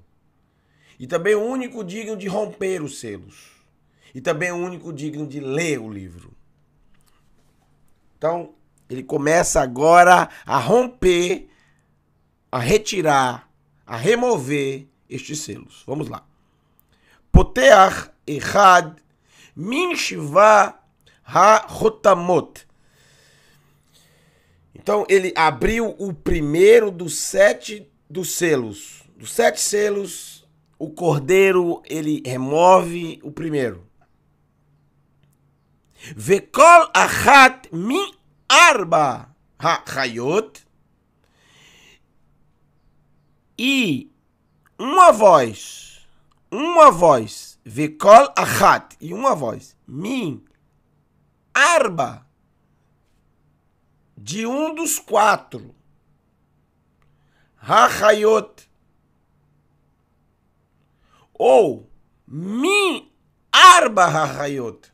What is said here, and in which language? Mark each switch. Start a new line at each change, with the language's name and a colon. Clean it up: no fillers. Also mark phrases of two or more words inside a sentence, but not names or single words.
Portuguese: E também o único digno de romper os selos. E também o único digno de ler o livro. Então, ele começa agora a romper, a retirar, a remover estes selos. Vamos lá.
Hebrew: פותח אחד מן שבע החותמות.
Portuguese: Então, ele abriu o primeiro dos 7 selos. Dos 7 selos, o Cordeiro, ele remove o primeiro.
Hebrew: וקול אחת מן ארבע החיות.
Portuguese: E uma voz,
Hebrew: וקול אחת,
Portuguese: e uma voz,
Hebrew: מן ארבע,
Portuguese: de um dos 4, ha-chayot, ou
Hebrew: מן ארבע החיות.